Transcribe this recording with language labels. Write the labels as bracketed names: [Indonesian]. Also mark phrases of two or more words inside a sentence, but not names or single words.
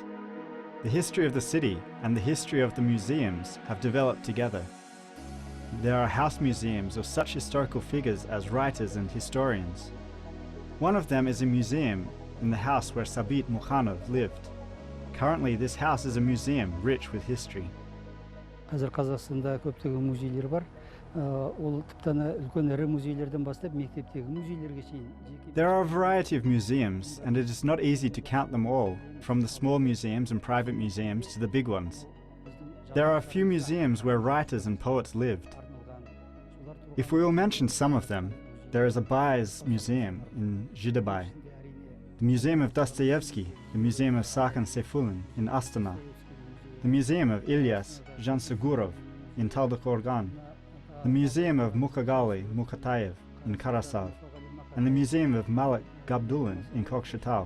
[English] The history of the city and the history of the museums have developed together. There are house museums of such historical figures as writers and historians. One of them is a museum in the house where Sabit Mukanov lived. Currently, this house is a museum rich with history. [Kazakh] Қазір Қазақстанда көптеген музейлер бар. Ол тіптен үлкен ірі музейлерден бастап мектептегі музейлерге шейін. [English] There are a variety of museums, and it is not easy to count them all, from the small museums and private museums to the big ones. There are a few museums where writers and poets lived. If we will mention some of them, there is a Baez Museum in Jibek, the Museum of Dostoevsky, the Museum of Sarkhan Seyfulin in Astana, the Museum of Ilyas Jansugurov in Taldykorgan, the Museum of Mukagali Mukatayev in Karasav, and the Museum of Malik Gabdulin in Kokshetau.